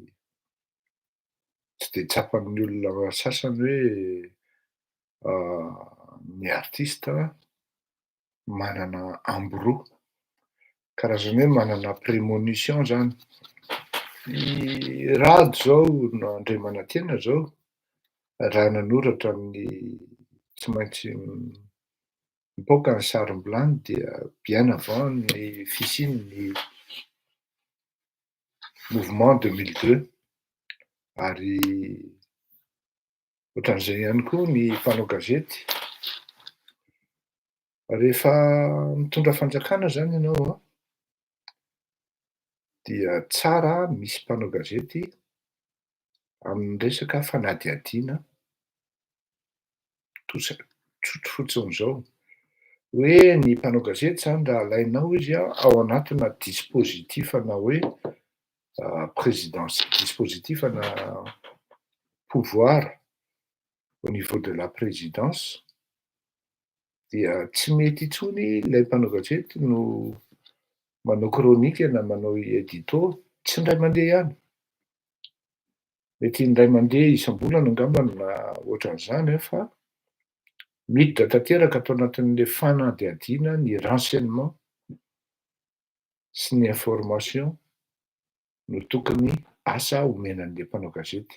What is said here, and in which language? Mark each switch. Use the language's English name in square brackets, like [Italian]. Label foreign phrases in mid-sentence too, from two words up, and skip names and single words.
[Malagasy] tsy de tsapan'ny olona sasany hoe ny artiste manana amboro karazany hoe manana prémonition zany. I rado zao no Andriamanantena zao raha nanoratra amin'ny tsy maintsy mipoaka ny sarim-bilany dia [French] bien avant [Malagasy] ny fisian'ny mouvement 2002 ary ohatran'izay ihany koa ny mpanao gazety rehefa mitondra fanjakana zany ianao dia tsara misy mpanao gazety amin'ny resaka fanadihadiana tsotro fotsiny zao hoe ny mpanao gazety zany raha alainao izy ao anatina dispositifana hoe dispositifana [French] pouvoir au niveau de la présidence [Malagasy] dia tsy mety intsony ilay mpanao gazety no manao chronique na manao édito tsy indray mandeha ihany. Mety indray mandeha isam-bolana angambany na ohatran'izany fa miditra tanteraka atao anatin'le fanadihadiana ny renseignement sy ny information no tokony asa omenan'le mpanao gazety.